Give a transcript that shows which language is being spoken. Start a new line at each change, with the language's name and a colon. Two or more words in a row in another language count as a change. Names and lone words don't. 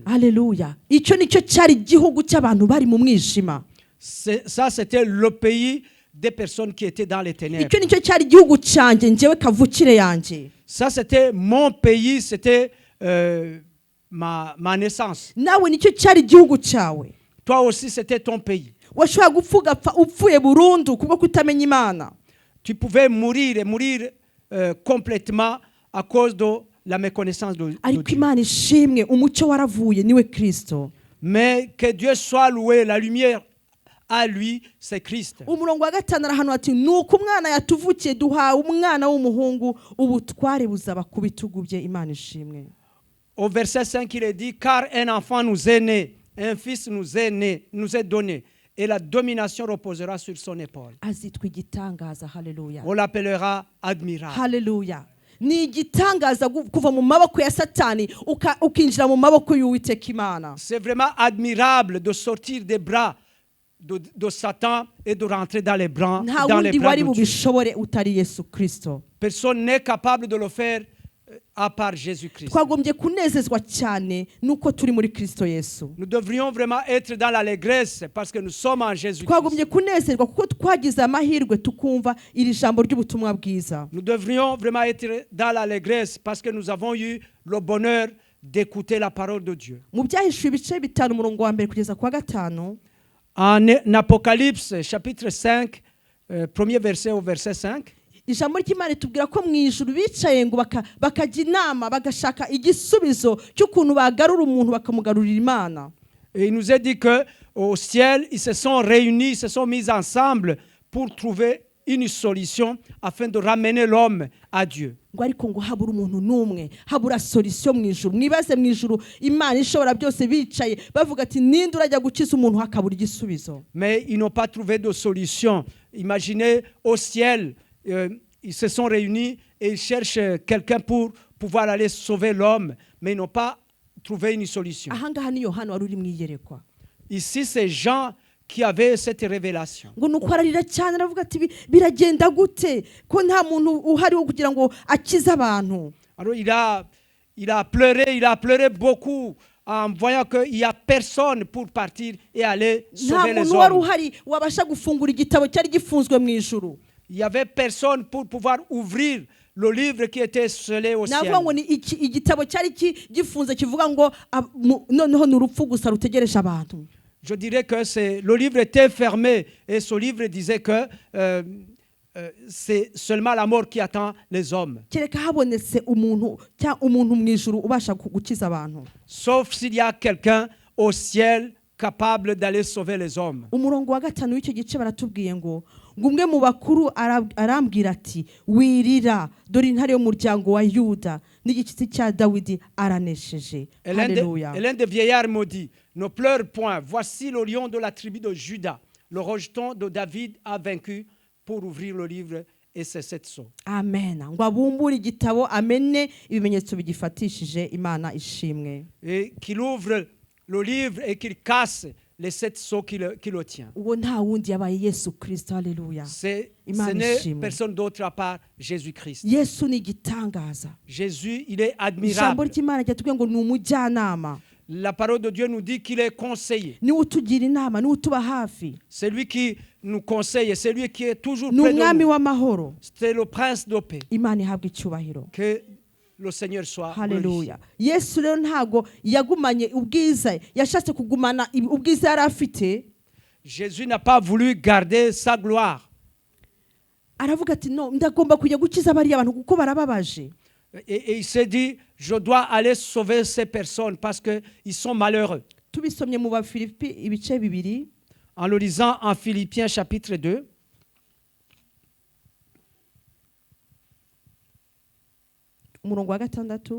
French: Alléluia.
Kinyarwanda: Icyo nicyo cyari igihugu cy'abantu bari mu mwijima.
French: Ça c'était le pays des personnes qui étaient dans les ténèbres.
Kinyarwanda: Icyo nicyo cyari igihugu cyanjye njyewe kavukire yanjye.
French: Ça c'était mon pays, c'était ma naissance.
Kinyarwanda: Nawe nicyo cyari igihugu cyawe.
French: Toi aussi c'était ton pays.
Kinyarwanda: Washobora gupfuga upfuye burundu kubwo kutamenya Imana.
French: Tu pouvais mourir complètement à cause de la méconnaissance de Dieu.
Kinyarwanda: Ariko Imana ishimwe umucyo waravuye niwe Kristo.
French: Mais que Dieu soit loué, la lumière à lui, c'est Christ.
Kinyarwanda: Umurongo wa 5 arahanura ati nuko umwana yatuvukiye duhawe umwana w'umuhungu ubutware buzaba ku bitugu bye, Imana ishimwe.
French: Au verset 5 il est dit car un enfant nous est né, un fils nous est né, nous est donné et la domination reposera sur son épaule.
Kinyarwanda: azitwa igitangaza. Haleluya,
French: On l'appellera admirable.
Kinyarwanda: haleluya. Ni igitangaza kuva mu maboko ya Satani ukinjira mu maboko y'Uwiteka Imana.
French: C'est vraiment admirable de sortir des bras de Satan et de rentrer dans les bras,
Kinyarwanda: Nta
French: dans les
Kinyarwanda: wundi
French: bras
Kinyarwanda: wari
French: de Dieu.
Kinyarwanda: bubishobore utari Yesu Kristo.
French: Personne n'est capable de le faire à part Jésus-Christ.
Kinyarwanda: Twagombye kunezezwa cyane nuko turi muri Kristo Yesu.
French: Nous devrions vraiment être dans l'allégresse parce que nous sommes en Jésus-Christ.
Kinyarwanda: Twagombye kunezerwa kuko twagize amahirwe tukumva iri jambo ry'ubutumwa bwiza.
French: Nous devrions vraiment être dans l'allégresse parce que nous avons eu le bonheur d'écouter la parole de Dieu.
Kinyarwanda: Mu byahishuwe ibice bitanu umurongo wa mbere kugeza kwa gatanu.
French: En Apocalypse chapitre 5, premier verset au verset 5.
Kinyarwanda: Ijambo ry'Imana tubwira ko mu ijuru bicaye ngo bakajya inama bagashaka igisubizo cy'ukuntu bagarura umuntu bakamugarurira Imana.
French: Et il nous est dit que au ciel, ils se sont réunis, ils se sont mis ensemble pour trouver une solution afin de ramener l'homme à Dieu.
Kinyarwanda: Ngo ariko ngo habura umuntu n'umwe, habura solution mu ijuru. Mwibaze mu ijuru Imana ishobora byose bicaye bavuga ati ninde urajya gukiza umuntu hakabura igisubizo.
French: Mais ils n'ont pas trouvé de solution. Imaginez au ciel, ils se sont réunis et ils cherchent quelqu'un pour pouvoir aller sauver l'homme, mais ils n'ont pas trouvé une solution.
Kinyarwanda: Ahangaha ni Yohana wari uri mu iyerekwa.
French: Ici, c'est Jean qui avait cette révélation.
Kinyarwanda: Ngo nuko ararira cyane aravuga ati biragenda gute ko nta muntu uhari wo kugira ngo akize abantu.
French: Alors il a pleuré beaucoup en voyant qu'il n'y a personne pour partir et aller sauver les
Kinyarwanda: Nta muntu wari
French: hommes.
Kinyarwanda: uhari wabasha gufungura igitabo cyari gifunzwe mu ijuru.
French: Il n'y avait personne pour pouvoir ouvrir le livre qui était scellé au ciel.
Kinyarwanda: Navuga ngo ni igitabo cyari gifunze kivuga ngo noneho ni urupfu gusa rutegereje abantu.
French: Je dirais que le livre était fermé et ce livre disait que c'est seulement la mort qui attend les hommes.
Kinyarwanda: Kereka habonetse umuntu mu ijuru ubasha gukiza abantu.
French: Sauf s'il y a quelqu'un au ciel capable d'aller sauver les hommes.
Kinyarwanda: Umurongo wa gatanu w'icyo gice baratubwiye ngo umwe mu bakuru arambwira ati wirira dore intare y'umuryango wa Yuda n'igitsi cya Dawidi aranesheje. Haleluya.
French: Et l'un des vieillards me dit, ne pleure point, voici le lion de la tribu de Juda, le rejeton de David a vaincu pour ouvrir le livre et c'est cette sceau. Amen.
Kinyarwanda: Ngo abumbure igitabo amene ibimenyetso bigifatishije Imana ishimwe.
French: Et qu'il ouvre le livre et qu'il casse les 7 sceaux qui le tient.
Kinyarwanda: Uwo nta wundi yabaye Yesu Kristo. Haleluya.
French: Ce n'est personne d'autre à part Jésus-Christ.
Kinyarwanda: Yesu ni igitangaza.
French: Jésus, il est
Kinyarwanda: Ijambo
French: admirable.
Kinyarwanda: ry'Imana ryatubwiye ngo ni umujyanama.
French: La parole de Dieu nous dit qu'il est conseiller.
Kinyarwanda: Niwe utugira inama, niwe utuba hafi.
French: C'est lui qui nous conseille, c'est lui qui est toujours
Kinyarwanda: Ni
French: près de
Kinyarwanda: umwami
French: nous.
Kinyarwanda: w'amahoro.
French: C'est le prince de paix.
Kinyarwanda: Imana ihabwa icyubahiro.
French: Que le Seigneur soit
Kinyarwanda: Haleluya. Yesu rero ntago yagumanye ubwiza, yashatse kugumana ubwiza yari afite.
French: Jésus n'a pas voulu garder sa gloire.
Kinyarwanda: Aravuga ati no, ndagomba kujya gukiza bariya abantu kuko barababaje.
French: Et il s'est dit, je dois aller sauver ces personnes parce qu'ils sont malheureux.
Kinyarwanda: Tubisomye mu Bafilipi ibice bibiri.
French: En le lisant en Philippiens chapitre 2,
Kinyarwanda: umurongo wa gatandatu.